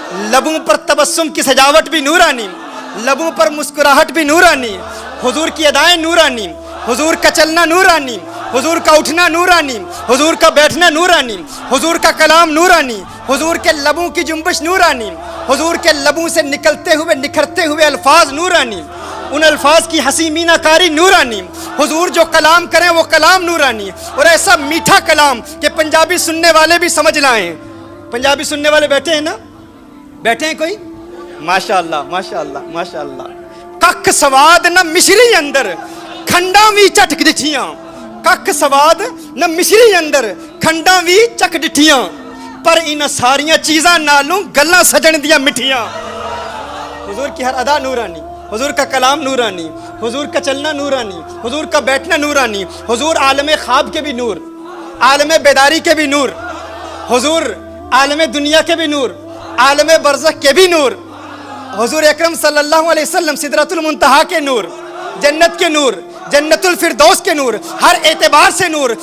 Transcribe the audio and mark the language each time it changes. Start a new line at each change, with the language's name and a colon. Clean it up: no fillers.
Urdu: لبوں پر تبسم کی سجاوٹ بھی نورانی, لبوں پر مسکراہٹ بھی نورانی, حضور کی ادائیں نورانی, حضور کا چلنا نورانی, حضور کا اٹھنا نورانی, حضور کا بیٹھنا نورانی, حضور کا کلام نورانی, حضور کے لبوں کی جنبش نورانی, حضور کے لبوں سے نکلتے ہوئے نکھرتے ہوئے الفاظ نورانی, ان الفاظ کی ہنسی مینہ کاری نورانی. حضور جو کلام کریں وہ کلام نورانی, اور ایسا میٹھا کلام کہ پنجابی سننے والے بھی سمجھ لائیں. پنجابی سننے والے بیٹھے ہیں نا؟ بیٹھے ہیں کوئی؟ ماشاءاللہ ماشاءاللہ ماشاءاللہ.
Punjabi: کک سواد نہ مشری اندر کھنڈاں وی چٹک دٹھیاں, کک سواد نہ مشری اندر کھنڈاں وی چک دٹھیاں, پر ان ساریاں چیزاں نالوں گلاں سجن دیاں مٹھیاں.
Urdu: حضور کی ہر ادا نورانی, حضور کا کلام نورانی, حضور کا چلنا نورانی, حضور کا بیٹھنا نورانی, حضور عالم خواب کے بھی نور, عالم بیداری کے بھی نور, حضور عالم دنیا کے بھی نور, عالم برزخ کے بھی نور, حضور اکرم صلی اللہ علیہ وسلم سدرۃ المنتہا کے نور, جنت کے نور, جنت الفردوس کے نور, ہر اعتبار سے نور.